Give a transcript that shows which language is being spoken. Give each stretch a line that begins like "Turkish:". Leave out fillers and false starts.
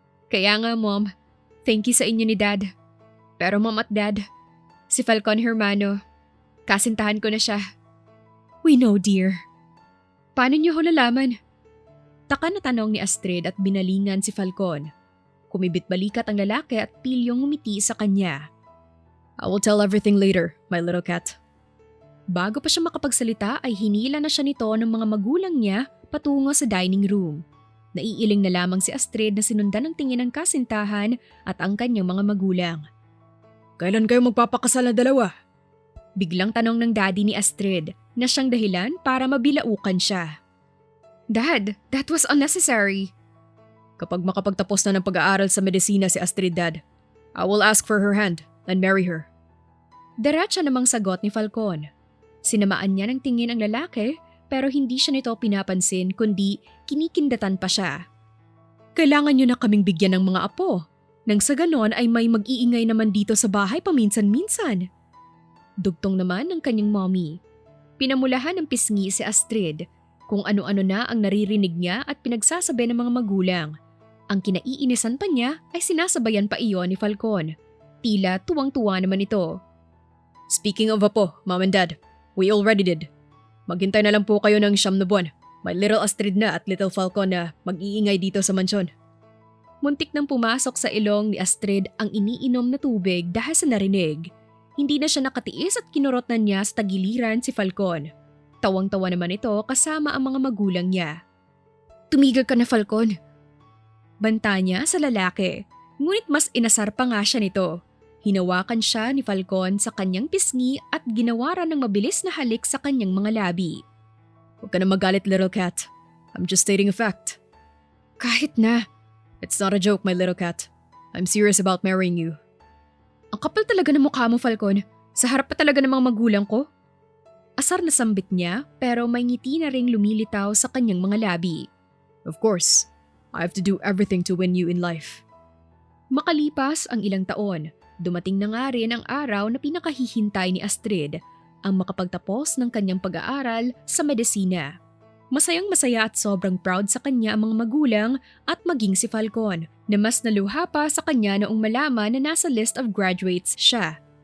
Filipino: Kaya nga, Mom, thank you sa inyo ni Dad. Pero Mom at Dad, si Falcon Hermano, kasintahan ko na siya.
English: We know, dear.
Filipino: Paano niyo ho nalaman? Taka na tanong ni Astrid at binalingan si Falcon. Kumibit-balikat ang lalaki at pilyong ngumiti sa kanya. I will tell everything later, my little cat. Bago pa siya makapagsalita ay hinila na siya nito ng mga magulang niya patungo sa dining room. Naiiling na lamang si Astrid na sinundan ng tingin ng kasintahan at ang kanyang mga magulang. Kailan kayo magpapakasal na dalawa? Biglang tanong ng daddy ni Astrid na siyang dahilan para mabilaukan siya.
English: Dad, that was unnecessary.
Filipino: Kapag makapagtapos na ng pag-aaral sa medisina si Astrid, Dad,
English: I will ask for her hand and marry her.
Filipino: Diretsa namang sagot ni Falcon. Sinamaan niya ng tingin ang lalaki pero hindi siya nito pinapansin kundi kinikindatan pa siya. Kailangan niyo na kaming bigyan ng mga apo. Nang sa ganon ay may mag-iingay naman dito sa bahay paminsan-minsan. Dugtong naman ng kanyang mommy. Pinamulahan ng pisngi si Astrid kung ano-ano na ang naririnig niya at pinagsasabi ng mga magulang. Ang kinaiinisan pa niya ay sinasabayan pa iyon ni Falcon. Tila tuwang-tuwa naman ito.
English: Speaking of apo, Mom and Dad, we already did.
Filipino: Maghintay na lang po kayo ng 9 na buwan. May little Astrid na at little Falcon na mag-iingay dito sa mansyon. Muntik nang pumasok sa ilong ni Astrid ang iniinom na tubig dahil sa narinig. Hindi na siya nakatiis at kinurot na niya sa tagiliran si Falcon. Tawang-tawa naman ito kasama ang mga magulang niya. Tumigil ka na, Falcon. Banta niya sa lalaki, ngunit mas inasar pa nga siya nito. Hinawakan siya ni Falcon sa kanyang pisngi at ginawaran ng mabilis na halik sa kanyang mga labi. Huwag ka na magalit,
English: little cat. I'm just stating a fact.
Filipino: Kahit na.
English: It's not a joke, my little cat. I'm serious about marrying you.
Filipino: Ang kapal talaga ng mukha mo, Falcon. Sa harap pa talaga ng mga magulang ko. Asar na sambit niya pero may ngiti na ring lumilitaw sa kanyang mga labi.
English: Of course, I have to do everything to win you in life.
Filipino: Makalipas ang ilang taon, dumating na nga rin ang araw na pinakahihintay ni Astrid, ang makapagtapos ng kanyang pag-aaral sa medisina. Masayang-masaya at sobrang proud sa kanya ang mga magulang at maging si Falcon na mas naluha pa sa kanya noong malaman na nasa list of graduates siya.